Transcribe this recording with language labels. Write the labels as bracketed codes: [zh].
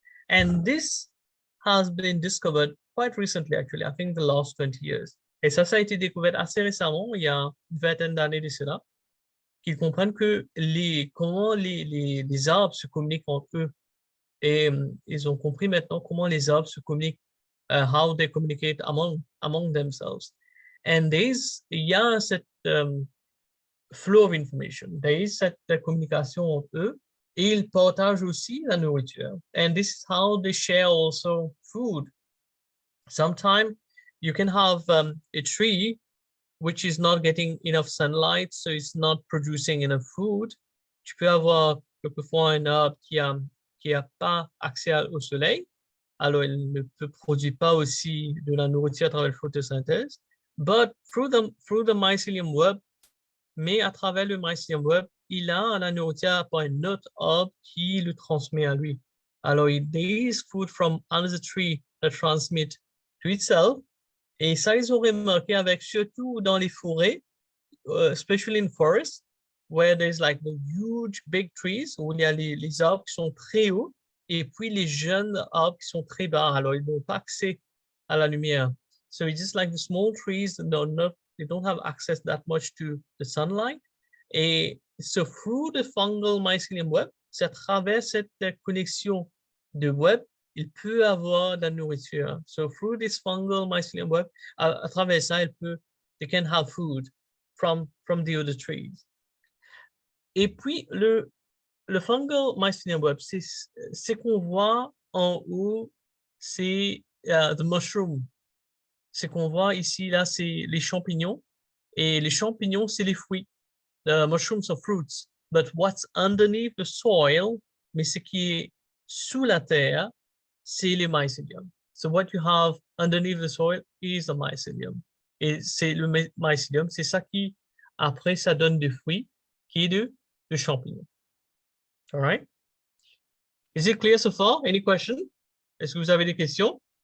[en] And this has been discovered quite recently, actually, I think the last 20 years. [fr] Et ça a été découvert assez récemment, il y a une vingtaine d'années de cela, qu'ils comprennent que comment les arbres se communiquent entre eux. Et ils ont compris maintenant comment les arbres se communiquent, [en] how they communicate among themselves. [fr] And il y a cette [en] flow of information, [fr] il y a cette communication entre eux, et ils partagent aussi la nourriture. [en] And this is how they share also food. Sometimes you can have a tree which is not getting enough sunlight, so it's not producing enough food. [fr] Tu peux avoir quelquefois un arbre qui a pas accès au soleil, alors il ne peut produire pas aussi de la nourriture à travers la photosynthèse. [en] But through the mycelium web, [fr] mais à travers le mycelium web, il a la nourriture par un autre arbre qui le transmet à lui. [en] Alors, there is food from another tree that transmit to itself. [fr] Et ça, ils ont remarqué avec, surtout dans les forêts, [en] especially in forests, where there's like the huge big trees, [fr] où il y a les arbres qui sont très hauts, et puis les jeunes arbres qui sont très bas. Alors, ils n'ont pas accès à la lumière. [en] So it's just like the small trees, they don't have access that much to the sunlight. [fr] Et so through the fungal mycelium web, c'est à travers cette connexion de web, il peut avoir de la nourriture. [en] So through this fungal mycelium web, [fr] à travers ça, [en] they can have food from the other trees. [fr] Et puis, le fungal mycelium web, c'est qu'on voit en haut, c'est [en] the mushroom. [fr] C'est qu'on voit ici, là, c'est les champignons. Et les champignons, c'est les fruits. [en] The mushrooms are fruits. But what's underneath the soil [fr] mais ce qui est sous la terre, c'est le mycelium. [en] So what you have underneath the soil is the mycelium. [fr] Et c'est le mycelium, c'est ça qui, après, ça donne des fruits, qui est de champignons. [en] All right? Is it clear so far? Any question? [fr] Est-ce que vous avez des questions?